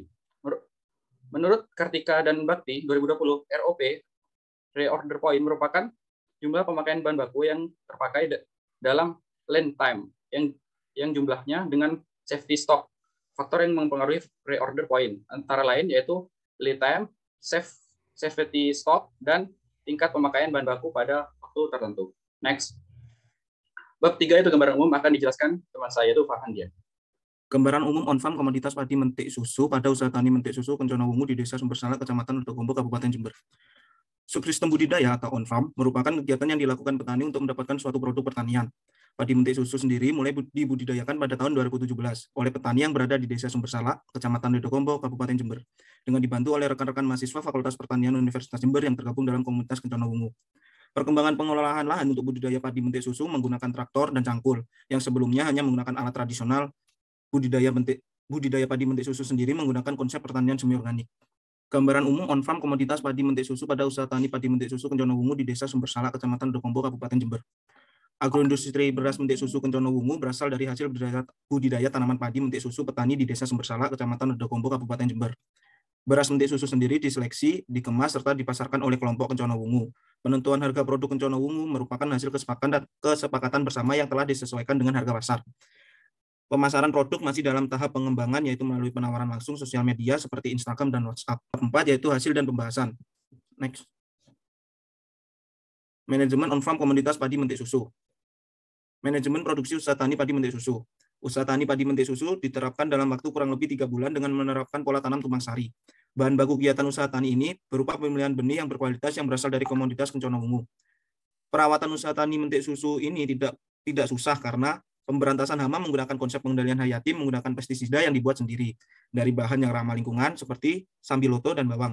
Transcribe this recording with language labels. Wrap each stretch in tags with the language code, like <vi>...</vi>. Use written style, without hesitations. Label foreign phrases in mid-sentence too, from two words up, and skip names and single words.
<id>Menurut Kartika dan Bakti 2020, ROP</id> <en>Reorder Point</en> <id>merupakan jumlah pemakaian bahan baku yang terpakai dalam</id> <en>land time</en> <id>yang jumlahnya dengan</id> <en>safety stock.</en> <id>Faktor yang mempengaruhi</id> <en>reorder point</en> <id>antara lain yaitu</id> <en>lead time, safety stock,</en> <id>dan tingkat pemakaian bahan baku pada waktu tertentu. Next. Bab 3 itu gambaran umum akan dijelaskan teman saya itu Farhandia. Gambaran umum on-farm komoditas padi mentik susu pada usaha tani mentik susu Kenconowungu di Desa Sumbersala, Kecamatan Redogombo, Kabupaten Jember. Subsistem budidaya atau on-farm merupakan kegiatan yang dilakukan petani untuk mendapatkan suatu produk pertanian. Padi mentik susu sendiri mulai dibudidayakan pada tahun 2017 oleh petani yang berada di Desa Sumbersala, Kecamatan Redogombo, Kabupaten Jember, dengan dibantu oleh rekan-rekan mahasiswa Fakultas Pertanian Universitas Jember yang tergabung dalam komunitas Kenconowungu. Perkembangan pengelolaan lahan untuk budidaya padi mentik susu menggunakan traktor dan cangkul, yang sebelumnya hanya menggunakan alat tradisional. Budidaya padi mentik susu sendiri menggunakan konsep pertanian semi organik. Gambaran umum on-farm komoditas padi mentik susu pada usaha tani padi mentik susu Kenconowungu di Desa Sumbersalak, Kecamatan Dokombo, Kabupaten Jember. Agroindustri beras mentik susu Kenconowungu berasal dari hasil budidaya tanaman padi mentik susu petani di Desa Sumbersalak, Kecamatan Dokombo, Kabupaten Jember. Beras mentik susu sendiri diseleksi, dikemas, serta dipasarkan oleh kelompok Kenconowungu. Penentuan harga produk Kenconowungu merupakan hasil kesepakatan bersama yang telah disesuaikan dengan harga pasar. Pemasaran produk masih dalam tahap pengembangan, yaitu melalui penawaran langsung sosial media seperti Instagram dan WhatsApp. 4, yaitu hasil dan pembahasan. Next. Manajemen on-farm komoditas padi mentik susu. Manajemen produksi usaha tani padi mentik susu. Usaha tani padi mentik susu diterapkan dalam waktu kurang lebih 3 bulan dengan menerapkan pola tanam tumpang sari. Bahan baku kegiatan usaha tani ini berupa pemilihan benih yang berkualitas yang berasal dari komoditas Kenconowungu. Perawatan usaha tani mentik susu ini tidak susah karena pemberantasan hama menggunakan konsep pengendalian hayati menggunakan pestisida yang dibuat sendiri dari bahan yang ramah lingkungan seperti sambiloto dan bawang.</id>